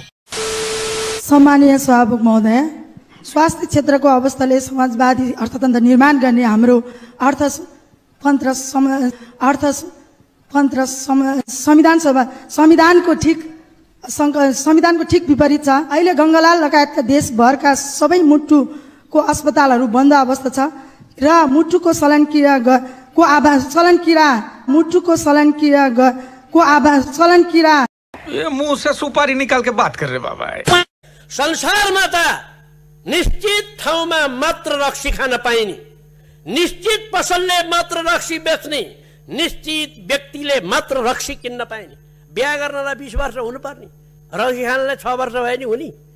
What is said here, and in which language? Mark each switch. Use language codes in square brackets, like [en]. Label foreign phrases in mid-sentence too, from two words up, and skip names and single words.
[ne] सम्मानीय सभामुख महोदय स्वास्थ्य क्षेत्रको अवस्थाले समाजवादी अर्थतन्त्र निर्माण गर्ने हाम्रो संविधानको ठिक विपरीत छ अहिले गंगालाल लगायतका देशभरका सबै मुटुको अस्पतालहरू बन्द अवस्था छ र मुटुको सलन [hi] ये मुंह से सुपारी निकाल के बात कर रहे बाबा [ne] संसारमा त निश्चित ठाउँमा मात्र रक्सी खान पाइने निश्चित पसलले मात्र रक्सी बेच्ने निश्चित व्यक्तिले मात्र रक्सी किन्न पाइने बिहा गर्नलाई 20 वर्ष हुनुपर्ने रक्सी खानलाई 6 वर्ष भए नि हुने